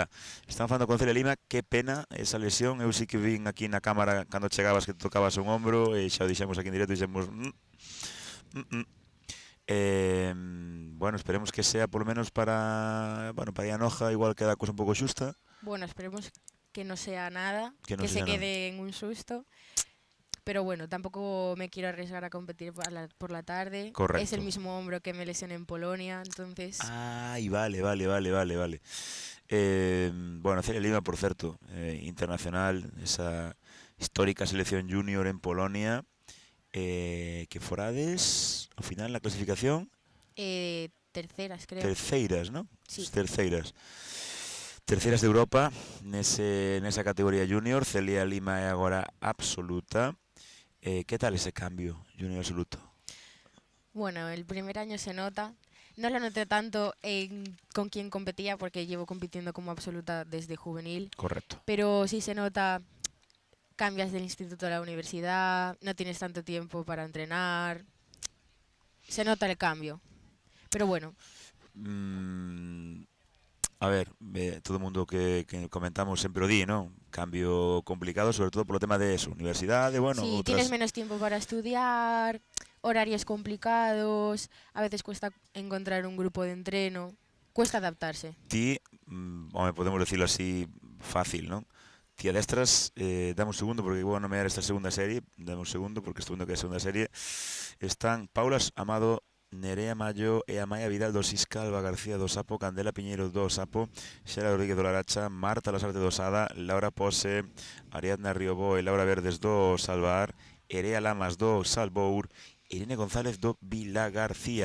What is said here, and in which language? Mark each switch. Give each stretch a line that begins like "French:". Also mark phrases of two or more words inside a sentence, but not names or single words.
Galician: Están falando con Celia Lima, que pena esa lesión. Eu sí que vin aquí na cámara cando chegabas que te tocabas un hombro e xa o dixemos aquí en directo, dixemos bueno,
Spanish: esperemos que sea por lo menos para Ianoja,
Galician: igual queda a cosa un pouco xusta.
Spanish: Bueno, esperemos que no sea nada, que se quede en un susto. Pero bueno, tampoco me quiero arriesgar a competir por la tarde. Correcto. Es el mismo hombro que me lesioné en Polonia, entonces... Ai, vale.
Galician: Bueno, Celia Lima, por certo, internacional, esa histórica selección junior en Polonia, que forades ao final na clasificación?
Spanish: Terceras, creo.
Galician: Terceiras, non?
Spanish: Sí.
Galician: Terceiras de Europa nesa categoría junior. Celia Lima é agora absoluta. Que tal ese cambio junior absoluto?
Spanish: Bueno, el primer año se nota. No lo noté tanto con quien competía porque llevo compitiendo como absoluta desde juvenil. Correcto. Pero sí se nota, cambias del instituto a la universidad, no tienes tanto tiempo para entrenar. Se nota el cambio. Pero bueno.
Galician: A ver, todo o mundo que comentamos sempre o di, non? Cambio complicado, sobre todo polo tema de eso, universidade, bueno...
Spanish: Sí, tienes menos tiempo para estudiar, horarios complicados, a veces cuesta encontrar un grupo de entreno, cuesta adaptarse. Ti, podemos decirlo así fácil,
Galician: non? Ti adestras, dame un segundo, porque vou a nomear esta segunda serie, dame un segundo, porque estou vendo que é a segunda serie, están Paula Amado, Nerea Mayo e Amaya Vidal do Sisca, Alba García do Sapo, Candela Piñeiro do Sapo, Xela Rodríguez do Laracha, Marta Lasarte do Sada, Laura Pose, Ariadna Riobó e Laura Verdes do Salvar, Erea Lamas do Salvour Irene González do Vila García.